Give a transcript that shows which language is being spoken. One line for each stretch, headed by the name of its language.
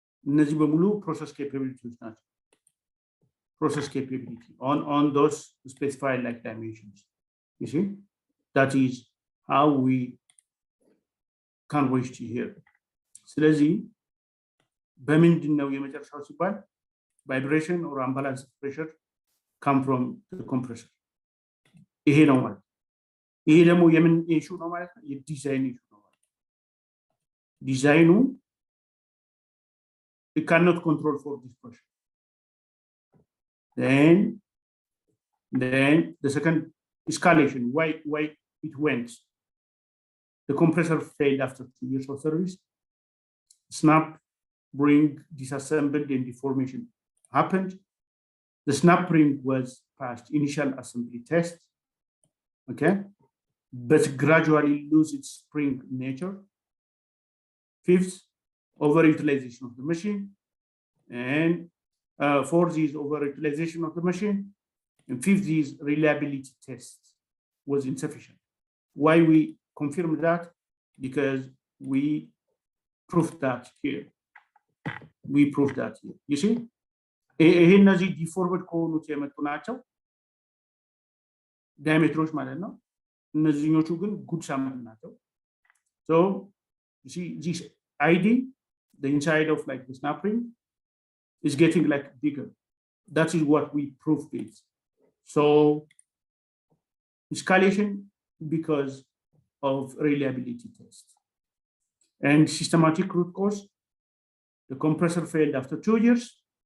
Amharic: እነዚህ በሙሉ process capabilities ናቸው.
English: Process capability on those specified like dimensions. You see, that is how we can reach here.
Amharic: ስለዚህ በምንድን ነው የመጨረሻው ሲባል
English: vibration or unbalanced pressure come from the compressor.
Amharic: ይሄ ነው ማለት ይሄ ደግሞ የምን ኢሹ ነው ማለት ነው የዲዛይን ኢሹ ነው ማለት ዲዛይኑ
English: we cannot control for this pressure. Then the second escalation, why it went. The compressor failed after 2 years of service. Snap ring disassembled and deformation happened. The snap ring was passed initial assembly test, okay, but gradually lose its spring nature. Fifth, overutilization of the machine, and fourth is overutilization of the machine, and fifth is reliability test was insufficient. Why we confirm that? Because we proved that here. You see,
Amharic: ይሄ እነዚህ ዲፎርምድ ከሆኑት የመጡ ናቸው ዳያሜትሮች ማለት ነው። እነዚህኞቹ ግን ጉድ ሳምፕል ናቸው።
English: So you see this ID the inside of like the snap ring is getting like bigger. That is what we proved it. So escalation because of reliability test. And systematic root cause, the compressor failed after 2 years.